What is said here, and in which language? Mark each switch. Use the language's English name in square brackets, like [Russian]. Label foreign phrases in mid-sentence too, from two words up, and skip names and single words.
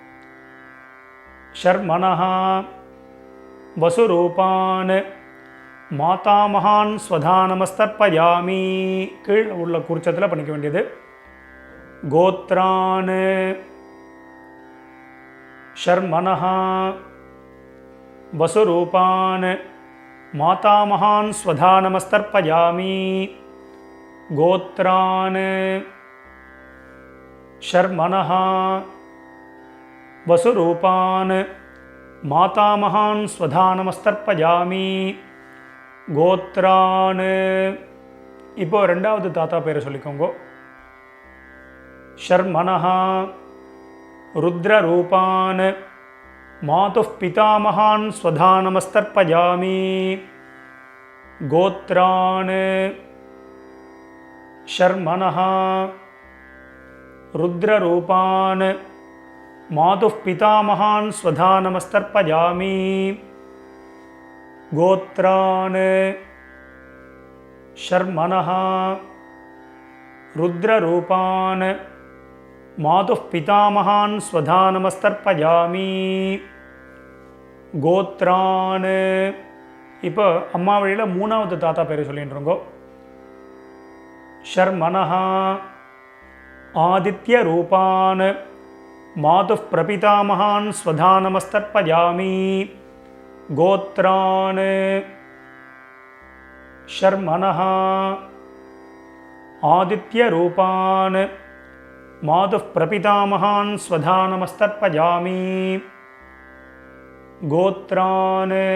[Sanskrit] शर्मणः वसुरूपान् मातामहान् स्वधा नमस्तर्पयामि. [Tamil] கீழ் உள்ள குறிச்சத்தில் பண்ணிக்க வேண்டியது. [Sanskrit] गोत्रान् शर्मणः वसुरूपान् मातामहान् स्वधा नमस्तर्पयामि. गोत्रान् शर्मणः वसुरूपान् मातामहान् स्वधा नमस्तर्पयामि. [Tamil] கோத்ரான் இப்போ ரெண்டாவது தாத்தா பேரை சொல்லிக்கோங்க. [Sanskrit] शर्मणः रुद्ररूपान् मातुः पितामहान् स्वधा नमस्तर्पयामि. गोत्रान् शर्मणः रुद्ररूपान् मातुः पितामहान् स्वधा नमस्तर्पयामि. गोत्रान् शर्मणः रुद्ररूपान् मातुः पितामहान् स्वधा नमस्तर्पयामि. [Tamil] கோத்ரான் இப்போ அம்மா வழியில் 3வது தாத்தா பேர் சொல்லிட்டுருங்கோ. [Sanskrit] शर्मणः आदित्य रूपान् मातुः प्रपितामहान् स्वधानमस्तर्पयामि गोत्रान्. शर्मणः आदित्य रूपान् मातुः प्रपितामहान् स्वधानमस्तर्पयामि गोत्रान्.